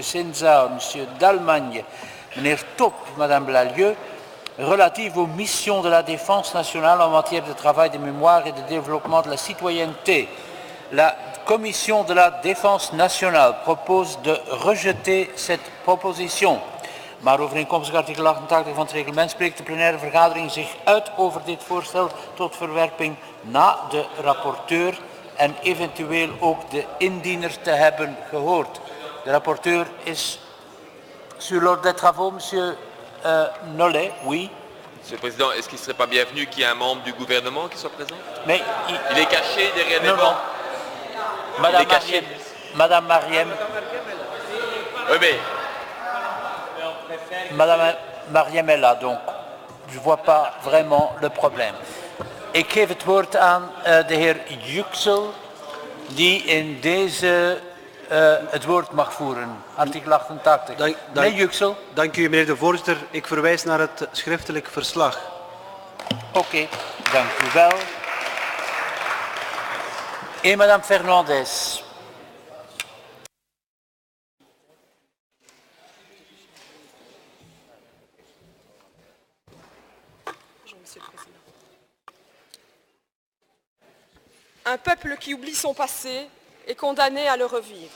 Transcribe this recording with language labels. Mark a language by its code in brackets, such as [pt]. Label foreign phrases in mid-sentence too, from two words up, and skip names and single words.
[fr] Senza, M. Dalmagne, Mr. Top, Mme Lalieu, relative aux missions de la défense nationale en matière de travail, de mémoire et de développement de la citoyenneté. La Commission de la défense nationale propose de rejeter cette proposition. [nl] Maar overeenkomstig artikel 88 van het reglement spreekt de plenaire vergadering zich uit over dit voorstel tot verwerping na de rapporteur en eventueel ook de indiener te hebben gehoord. De rapporteur is [fr] sur l'ordre des travaux, monsieur Nollet, oui. Monsieur le Président, est-ce qu'il ne serait pas bienvenu qu'il y ait un membre du gouvernement qui soit présent? Mais il est caché derrière les bancs. Madame Mariem. Oui, mais... Madame Mariem est là, donc je ne vois pas vraiment le problème. [nl] Ik geef het woord aan de heer Yüksel, die in deze het woord mag voeren. Artikel 88. Meneer Yüksel. Dank u, meneer de voorzitter. Ik verwijs naar het schriftelijk verslag. Oké, dank u wel. [fr] Et Madame Fernandez. Un peuple qui oublie son passé est condamné à le revivre.